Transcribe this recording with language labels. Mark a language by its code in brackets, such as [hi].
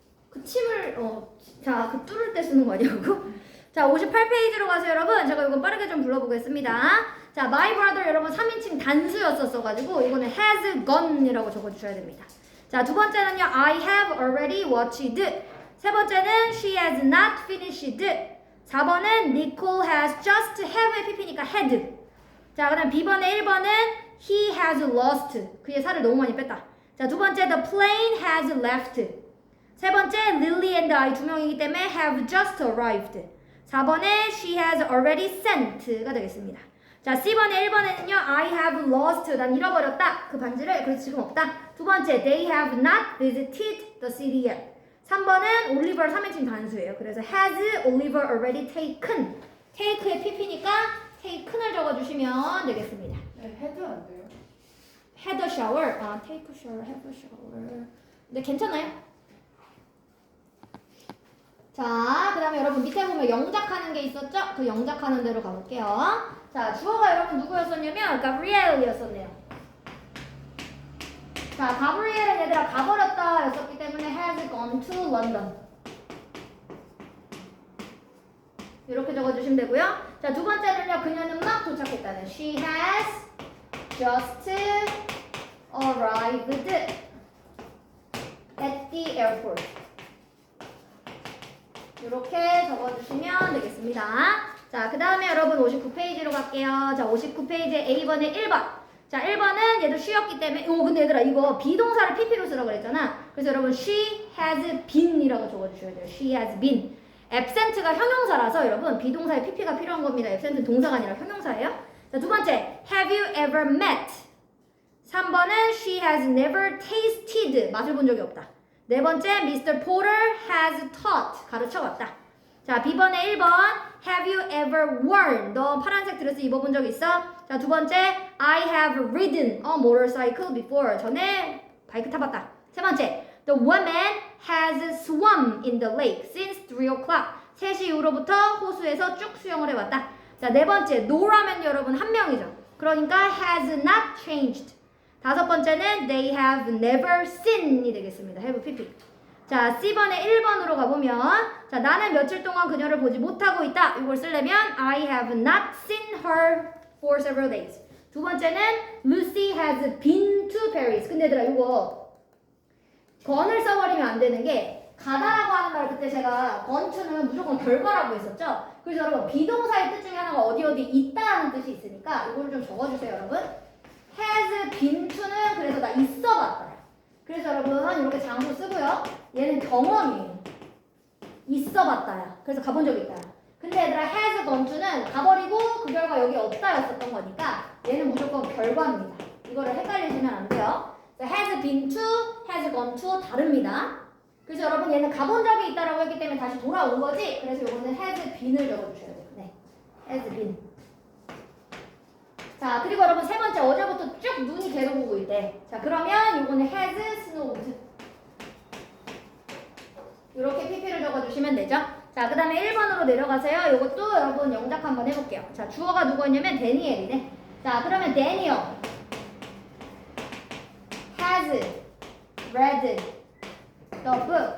[ko] 그 침을 자, 그 뚫을 때 쓰는 거 아니야 그거? 자, 58페이지로 가세요 여러분. 제가 이거 빠르게 좀 불러보겠습니다. 자, [en] my brother [ko] 여러분 3인칭 단수였었어가지고 이거는 [en] has gone [ko] 이라고 적어주셔야 됩니다. 자, 두 번째는요 [en] I have already watched. [ko] 세 번째는 [en] she has not finished. [ko] 4번은 [en] Nicole has just have의 pp니까 had. [ko] 자, 그 다음 B번에 1번은 [en] he has lost. [ko] 그의 살을 너무 많이 뺐다. 자, 두 번째 [en] the plane has left. [ko] 세 번째 [en] Lily and I [ko] 두 명이기 때문에 [en] have just arrived. [ko] 4번에 [en] she has already sent가 되겠습니다. [ko] 자, C번에 1번에는요 [en] I have lost. [ko] 난 잃어버렸다. 그 반지를. 그래서 지금 없다. 두 번째 [en] they have not visited the city yet. [ko] 3번은 Oliver 3인칭 단수예요. 그래서 [en] has Oliver already taken. [ko] take의 pp니까 taken을 적어주시면 되겠습니다. 네, 해도 안 돼요. [en] had a shower. 아, take a shower, have a shower. [ko] 근데 괜찮아요? 자, 그 다음에 여러분 밑에 보면 영작하는 게 있었죠? 그 영작하는 대로 가볼게요. 자, 주어가 여러분 누구였었냐면 가브리엘이었었네요. 자, 가브리엘은 얘들아 가버렸다 였었기 때문에 [en] has gone to London. [ko] 이렇게 적어주시면 되고요. 자, 두 번째는요. 그녀는 막 도착했다는 [en] she has just arrived at the airport. [ko] 이렇게 적어주시면 되겠습니다. 자, 그 다음에 여러분 59페이지로 갈게요. 자, 59페이지에 A번에 1번. 자, 1번은 얘도 she였기 때문에 근데 얘들아 이거 비동사를 pp로 쓰라고 그랬잖아. 그래서 여러분 [en] she has been [ko] 이라고 적어주셔야 돼요. [en] she has been. [ko] absent가 형용사라서 여러분 비동사에 pp가 필요한 겁니다. absent는 동사가 아니라 형용사예요. 자, 두 번째 [en] have you ever met. [ko] 3번은 [en] she has never tasted. [ko] 맛을 본 적이 없다. 네 번째 [en] Mr. Porter has taught. [ko] 가르쳐왔다. 자, B번에 1번 [en] have you ever worn. [ko] 너 파란색 드레스 입어본 적 있어? 자, 두 번째 [en] I have ridden a motorcycle before. [ko] 전에 바이크 타봤다. 세 번째 [en] The woman has swum in the lake since 3 o'clock. [ko] 3시 이후로부터 호수에서 쭉 수영을 해왔다. 자, 네 번째 No라면 여러분 한 명이죠. 그러니까 [en] has not changed. [ko] 다섯 번째는 [en] they have never seen이 되겠습니다. have pp. [ko] 자, C번에 1번으로 가보면 자, 나는 며칠 동안 그녀를 보지 못하고 있다. 이걸 쓰려면 [en] I have not seen her for several days. [ko] 두 번째는 [en] Lucy has been to Paris. [ko] 근데 얘들아 이거 gone을 써버리면 안 되는 게 가다라고 하는 말 그때 제가 gone to는 무조건 결과라고 했었죠. 그래서 여러분 비동사의 뜻 중에 하나가 어디 있다는 뜻이 있으니까 이걸 좀 적어주세요 여러분. has been to는 그래서 나 있어봤다. 그래서 여러분 이렇게 장소 쓰고요. 얘는 경험이에요. 있어봤다야. 그래서 가본 적이 있다. 근데 얘들아 has gone to는 가버리고 그 결과 여기 없다였었던 거니까 얘는 무조건 결과입니다. 이거를 헷갈리시면 안 돼요. [en] has been to, has gone to 다릅니다. [ko] 그래서 여러분 얘는 가본 적이 있다라고 했기 때문에 다시 돌아온 거지. 그래서 이거는 has been을 적어주셔야 돼요. [en] 네, has been. [ko] 자, 그리고 여러분 세 번째 어제부터 쭉 눈이 계속 오고 있대. 자, 그러면 이거는 [en] has snowed. [ko] 이렇게 pp를 적어주시면 되죠. 자, 그 다음에 1번으로 내려가세요. 이것도 여러분 영작 한번 해볼게요. 자, 주어가 누구였냐면 데니엘이네. 자, 그러면 [en] 데니얼 has read the book.